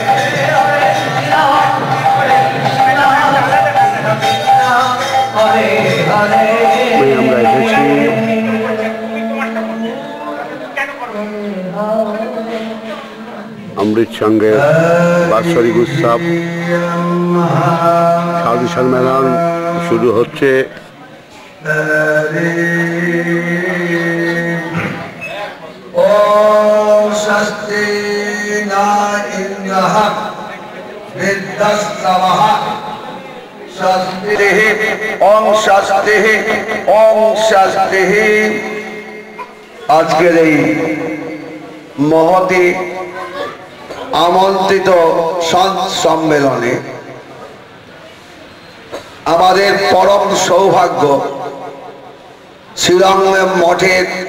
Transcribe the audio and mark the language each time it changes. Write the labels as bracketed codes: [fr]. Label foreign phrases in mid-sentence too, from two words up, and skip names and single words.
[bn] আমরা এসেছি অমৃত সঙ্গে বাৎসরিক উৎসব সাধু সম্মেলন শুরু হচ্ছে। [sa] स्वस्ति न इन्द्रः विद्यस्तवः स्वस्तिः ओम स्वस्तिः ओम स्वस्तिः। [bn] আজকের এই মহতি আমন্ত্রিত সম্মেলনে আমাদের পরম সৌভাগ্য শ্রীরঙ্গম মঠের